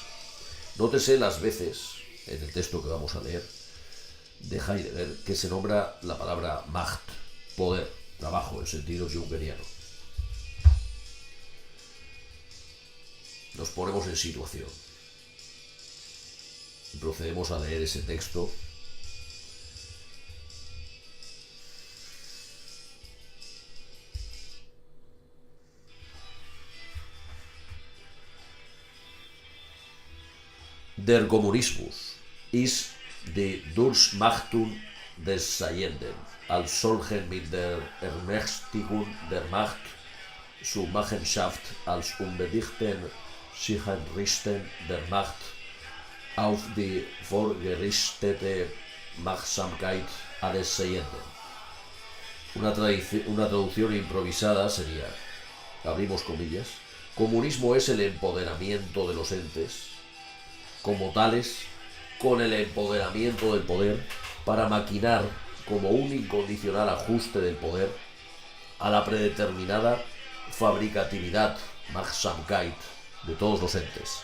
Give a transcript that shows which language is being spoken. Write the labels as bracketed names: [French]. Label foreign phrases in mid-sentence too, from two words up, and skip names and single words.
[Spanish] Nótese las veces, en el texto que vamos a leer, de Heidegger, que se nombra la palabra Macht, poder, trabajo, en sentido jungeriano. Nos ponemos en situación y procedemos a leer ese texto. [German] Der Kommunismus ist die Durchmachtung des Seienden, als solchen mit der Ermächtigung der Macht zur Machenschaft als unbedingten Sicherrichten der Macht auf die vorgerichtete Machtsamkeit des Seienden. [Spanish] Una traducción improvisada sería, abrimos comillas, comunismo es el empoderamiento de los entes, como tales, con el empoderamiento del poder, para maquinar como un incondicional ajuste del poder a la predeterminada fabricatividad, Machtsamkeit, de todos los entes.